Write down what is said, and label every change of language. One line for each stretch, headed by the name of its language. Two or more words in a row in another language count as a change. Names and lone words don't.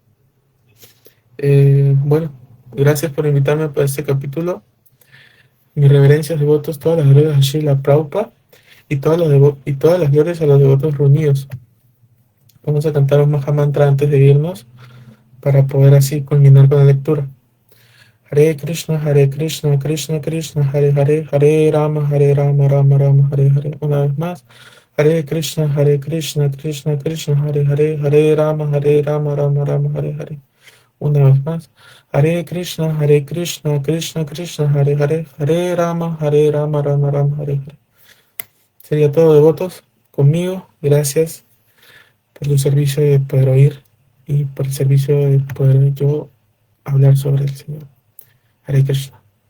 Spanish: Bueno, gracias por invitarme para este capítulo. Mis reverencias, devotos, todas las glorias a Srila Prabhupada y y todas las glorias a los devotos reunidos. Vamos a cantar un Mahamantra antes de irnos para poder así culminar con la lectura.
Sanskrit: Hare Krishna, Krishna Krishna, Hare Hare, Hare Rama, Rama Rama, Hare Hare.
Spanish: Una vez más.
Sanskrit: Hare Krishna, Krishna Krishna, Hare Hare, Hare Rama, Rama Rama, Hare Hare.
Spanish: Una vez más.
Sanskrit: Hare Krishna, Krishna Krishna, Hare Hare, Hare Rama, Rama Rama, Hare Hare.
Spanish: Sería todo, devotos, conmigo. Gracias por el servicio de poder oír y por el servicio de poder yo hablar sobre el Señor.
Sanskrit: Hare Krishna.